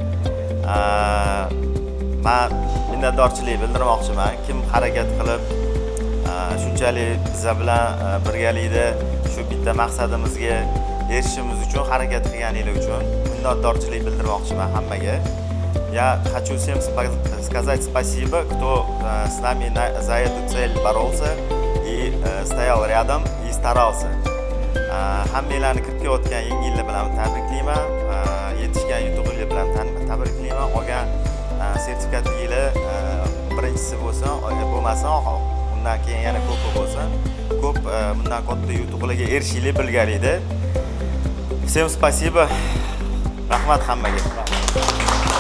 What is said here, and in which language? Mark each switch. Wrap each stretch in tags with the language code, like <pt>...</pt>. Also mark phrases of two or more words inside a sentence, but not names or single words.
<uz>Men minnatdorchilik bildirmoqchiman. Kim harakat qilib shunchalik bizlar bilan birgalikda shu bitta maqsadimizga erishishimiz uchun harakat qilganinglar uchun minnatdorchilik bildirmoqchiman hammaga.</uz> <ru>Я хочу всем сказать спасибо, кто с нами за эту цель боролся и стоял рядом и старался.</ru> <uz>Hammanglarni kirib kelayotgan yangi yillar bilan tabriklayman. Yetishgan yutuqlar bilan tabriklayman. Olgan sertifikatinglar birinchisi bo'lsin, bo'lmasa undan keyin yana ko'p bo'lsin. Ko'p bundan katta yutuqlarga erishishinglar bilganinglar.</uz> <ru>Всем спасибо.</ru> <uz>Rahmat hammaga.</uz>